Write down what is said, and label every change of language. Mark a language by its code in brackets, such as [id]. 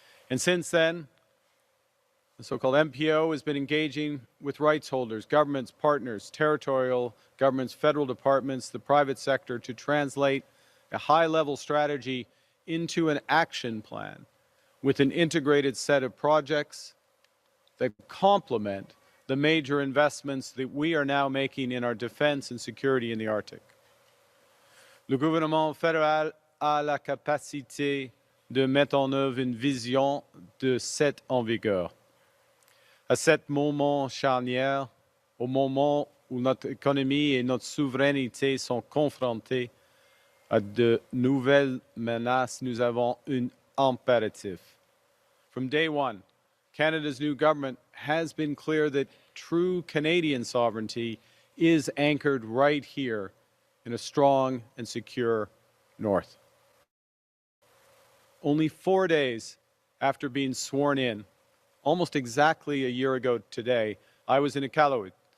[en] And since then, the so-called MPO has been engaging with rights holders, governments, partners, territorial governments, federal departments, the private sector to translate a high-level strategy into an action plan with an integrated set of projects that complement the major investments that we are now making in our defense and security in the Arctic. [fr] Le gouvernement fédéral a la capacité de mettre en œuvre une vision de cette en vigueur. À ce moment charnière, au moment où notre économie et notre souveraineté sont confrontées à de nouvelles menaces, nous avons un impératif. [en] From day one, Canada's new government has been clear that true Canadian sovereignty is anchored right here in a strong and secure North. Only 4 days after being sworn in, almost exactly a year ago today, I was in Iqaluit